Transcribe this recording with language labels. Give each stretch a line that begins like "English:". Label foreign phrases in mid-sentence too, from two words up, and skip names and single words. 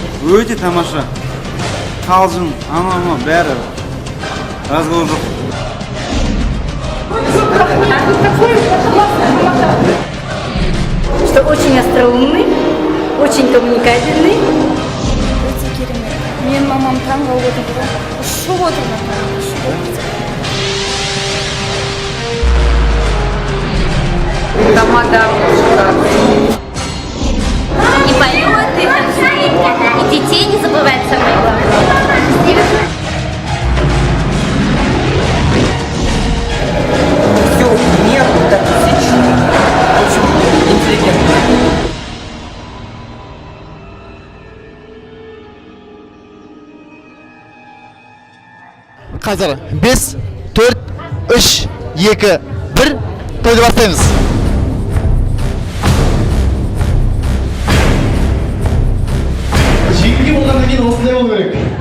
Kazakh: Өте тамаша. Қалжың, ама бәрі. Разговор жоқ.
Russian: Что очень остроумный, очень коммуникабельный.
Kazakh: Өте керемет. Мен мамам таң қалып отыр ғой. Ұшып отырмын. Тамада.
Russian: И поет, и танцует, и детей не забывает самое главное. Все нервы так токсичные. В общем, интеллигентные.
Kazakh: Қазір 5, 4, 3, 2, 1 тойды бастаймыз. Жеңге болғанда мен осындай болу керек.